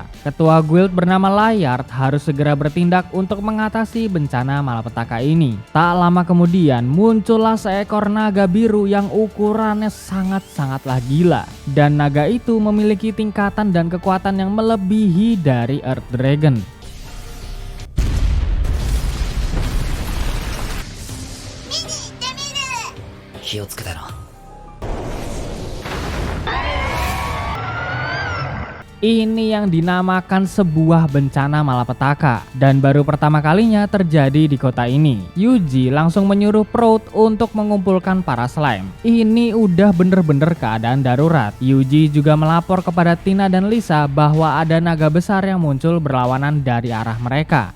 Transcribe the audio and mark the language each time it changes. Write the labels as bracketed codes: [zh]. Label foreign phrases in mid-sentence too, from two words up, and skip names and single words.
[id] Ketua guild bernama Layard harus segera bertindak untuk mengatasi bencana malapetaka ini. Tak lama kemudian muncullah seekor naga biru yang ukurannya sangat-sangatlah gila. Dan naga itu memiliki tingkatan dan kekuatan yang melebihi dari Earth Dragon. [ja] 気をつけてな。 [id] Ini yang dinamakan sebuah bencana malapetaka dan baru pertama kalinya terjadi di kota ini. Yuji langsung menyuruh Proud untuk mengumpulkan para slime. Ini udah bener-bener keadaan darurat. Yuji juga melapor kepada Tina dan Lisa bahwa ada naga besar yang muncul berlawanan dari arah mereka.